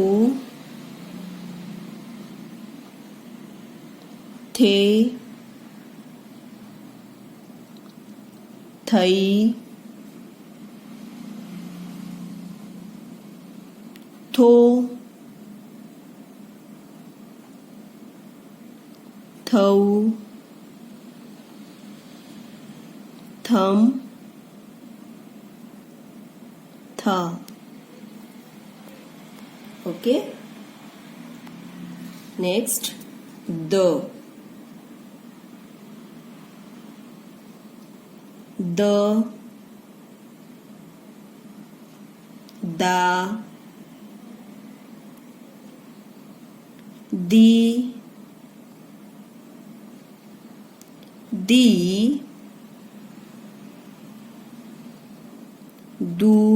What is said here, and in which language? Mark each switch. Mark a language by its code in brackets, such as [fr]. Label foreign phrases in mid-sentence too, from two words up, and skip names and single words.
[hi] थे, थई, थो, थौ, थम, था. [en] okay, next द. [hi] द, दा, दी, दी, दू,